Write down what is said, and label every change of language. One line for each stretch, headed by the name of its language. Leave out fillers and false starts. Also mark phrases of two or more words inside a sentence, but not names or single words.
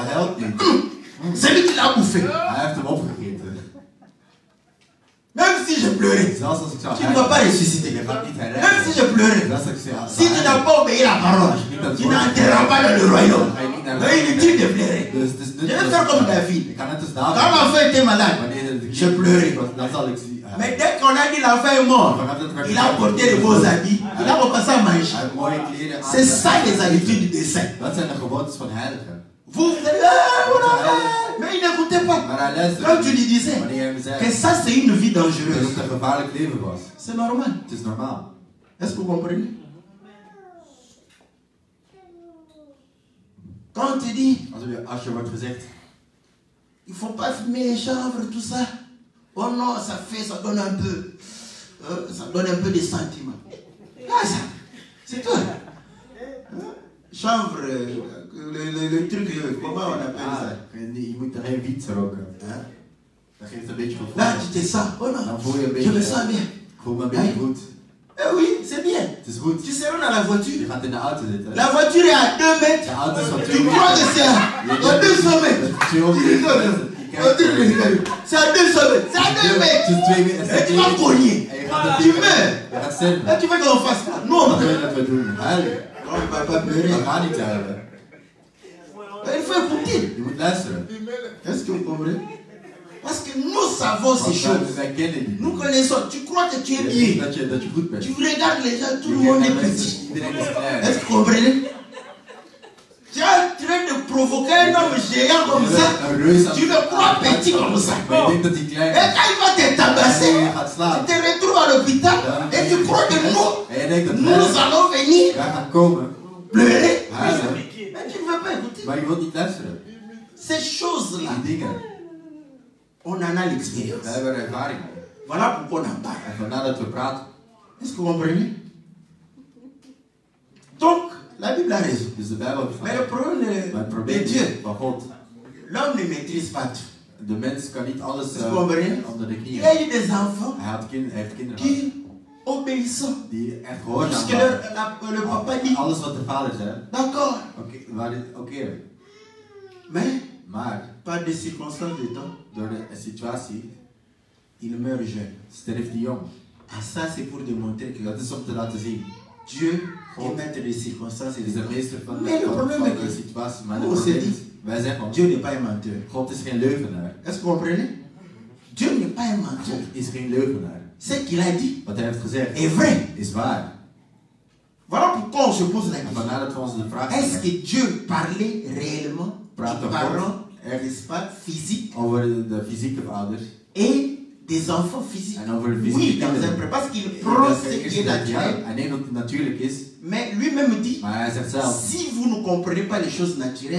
Dutch: hij huilt niet.
French: C'est lui qui l'a bouffé.
Dutch: Hij heeft hem opgegeten.
French: Même si je pleurais,
Dutch: Zelfs als ik zou
French: tu ne vas pas ressusciter.
Dutch: je gaat niet
French: Même
Dutch: herrijden.
French: si je pleurais,
Dutch: Zelfs als ik zou
French: si tu n'as pas obéi la parole, tu n'entreras pas dans le royaume. Donc inutile de pleurer.
Dutch: Dus het is
French: Je vais faire comme David.
Dutch: Ik ga net als
French: Quand
Dutch: David.
French: l'enfant était malade,
Dutch: Wanneer
French: je pleurais.
Dutch: dan zal ik zien.
French: Mais dès qu'on a dit l'enfant est mort, il a porté de beaux habits, il a recommencé à manger.
Dutch: Hij heeft mooie kleren aan.
French: C'est ça les habitudes des saints.
Dutch: Dat zijn de gewoontes van heiligen.
French: Vous allez, mais il n'écoutait pas.
Dutch: Maar hij luisterde.
French: Quand tu lui disais
Dutch: Wanneer hij me zei
French: que ça c'est une vie
Dutch: dat
French: dangereuse,
Dutch: het een gevaarlijk leven was.
French: c'est normal.
Dutch: Het is normaal.
French: Est-ce que vous comprenez? Quand on te dit, Als je wordt gezegd, il ne faut pas fumer les chanvres, tout ça. Oh non, ça donne un peu, ça donne un peu de sentiments. Ah, ça, c'est toi. Chanvre, le truc, comment on appelle ça?
Dutch: je moet er geen wiet roken.
French: Hein?
Dutch: Dat geeft een beetje gevoel.
French: Là, tu te sens, oh non,
Dutch: Dan voel je een
French: je me
Dutch: beetje,
French: sens bien.
Dutch: ik voel me een beetje goed.
French: Eh oui, c'est bien.
Dutch: Het is goed.
French: Tu seras dans la
Dutch: Je
French: voiture.
Dutch: gaat in de auto zitten.
French: La voiture est à 2 mètres.
Dutch: De auto is van
French: Tu
Dutch: 2
French: crois que
Dutch: meter.
French: c'est à 200 mètres? C'est à 200 mètres. C'est à 2 mètres.
Dutch: Het is 2 meter.
French: Et tu vas cogner.
Dutch: En je gaat
French: Tu
Dutch: het
French: meurs.
Dutch: Je gaat sterven.
French: Et tu veux qu'on fasse ça? Non.
Dutch: Wat wil je dat we doen? Huilen.
French: On ne va pas pleurer.
Dutch: We gaan niet huilen.
French: Il faut écouter.
Dutch: Je moet luisteren.
French: Est-ce que vous comprenez? Parce que nous savons ces choses.
Dutch: Wij kennen die.
French: Nous connaissons. Tu crois que tu es bien.
Dutch: Dat je goed bent.
French: Tu regardes les gens, tout le monde est petit.
Dutch: Iedereen is klein.
French: Est-ce que vous comprenez? Tu es en train de provoquer un homme géant comme ça. Tu le crois petit comme ça.
Dutch: Maar je denkt dat hij klein
French: Et
Dutch: is.
French: quand il va te tabasser,
Dutch: En je gaat
French: tu
Dutch: slaan.
French: te retrouves à l'hôpital et tu crois que
Dutch: En je denkt dat
French: nous allons venir
Dutch: wij gaan komen.
French: pleurer.
Dutch: Huilen.
French: Mais tu ne veux pas écouter.
Dutch: Maar je wilt niet luisteren.
French: Ces choses-là,
Dutch: Die dingen.
French: on en a l'expérience.
Dutch: We hebben er ervaring mee.
French: Voilà pourquoi on en parle.
Dutch: En vandaar dat we praten.
French: Est-ce que vous comprenez? Donc, la Bible a raison.
Dutch: Dus de Bijbel heeft
French: Mais le problème
Dutch: Maar het
French: de
Dutch: probleem
French: Dieu,
Dutch: van God.
French: l'homme ne maîtrise pas tout.
Dutch: De mens kan niet alles
French: Est-ce que vous comprenez?
Dutch: onder de
French: Il
Dutch: knieën.
French: y a eu des enfants
Dutch: Hij heeft kinderen gehad.
French: qui, obéissant,
Dutch: Die echt gehoorzaam
French: puisque
Dutch: waren.
French: le papa dit,
Dutch: Alles wat de vader zei.
French: d'accord,
Dutch: Oké.
French: mais
Dutch: Maar
French: par des circonstances de temps,
Dutch: door de situatie
French: il meurt jeune.
Dutch: sterft hij jong.
French: Ah, ça c'est pour démontrer que
Dutch: Dat is om te laten zien.
French: Dieu est maître des circonstances et
Dutch: Hij is
French: des
Dutch: de
French: temps.
Dutch: meester van
French: Mais le problème est
Dutch: de
French: que
Dutch: situatie. Maar
French: nous, on s'est dit,
Dutch: wij zeggen,
French: Dieu n'est pas un menteur.
Dutch: God is geen leugenaar.
French: Est-ce que vous comprenez? Dieu n'est pas un menteur.
Dutch: God is geen leugenaar.
French: Ce qu'il a dit
Dutch: Wat hij heeft gezegd
French: est vrai.
Dutch: is waar.
French: Voilà pourquoi on se pose la
Dutch: En
French: question.
Dutch: vandaar dat we ons de vraag
French: Est-ce
Dutch: stellen
French: que Dieu parlait réellement,
Dutch: Praat de
French: parlant,
Dutch: God
French: n'est-ce pas, physique
Dutch: over de fysieke ouders
French: et des enfants physiques?
Dutch: en over de
French: Oui,
Dutch: fysieke
French: dans un
Dutch: kinderen.
French: pré- parce qu'il
Dutch: Ik
French: prend
Dutch: denk
French: ce
Dutch: dat
French: qui est
Dutch: ja,
French: naturel,
Dutch: hij neemt dat het natuurlijk is,
French: mais lui-même dit,
Dutch: maar hij zegt zelf,
French: si vous ne comprenez pas les choses naturelles,